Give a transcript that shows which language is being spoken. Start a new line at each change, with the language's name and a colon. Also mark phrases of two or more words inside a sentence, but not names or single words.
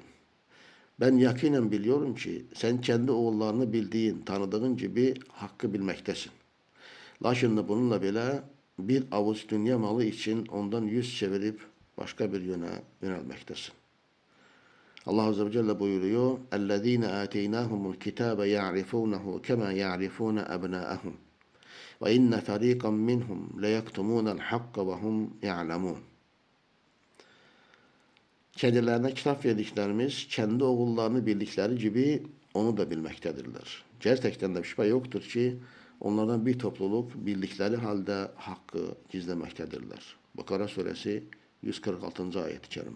Turkish: Ben yakinen biliyorum ki sen kendi oğullarını bildiğin, tanıdığın gibi hakkı bilmektesin. Lakin bununla bile bir avuç dünya malı için ondan yüz çevirip başka bir yöne yönelmektesin. Allah
Arabic: عز وجل
Turkish: buyuruyor:
Arabic: اَلَّذ۪ينَ آتَيْنَاهُمُ الْكِتَابَ يَعْرِفُونَهُ كَمَا يَعْرِفُونَ أَبْنَاءَهُمْ وَاِنَّ فَر۪يقًا مِّنْهُمْ لَيَكْتُمُونَ الْحَقَّ وَهُمْ يَعْلَمُونَ.
Turkish: Kendilerine kitap verdiklerimiz kendi oğullarını bildikleri gibi onu da bilmektedirler. Gerçekten de şüphe yoktur ki onlardan bir topluluk bildikleri halde hakkı gizlemektedirler. Bakara suresi 146. ayet-i kerime.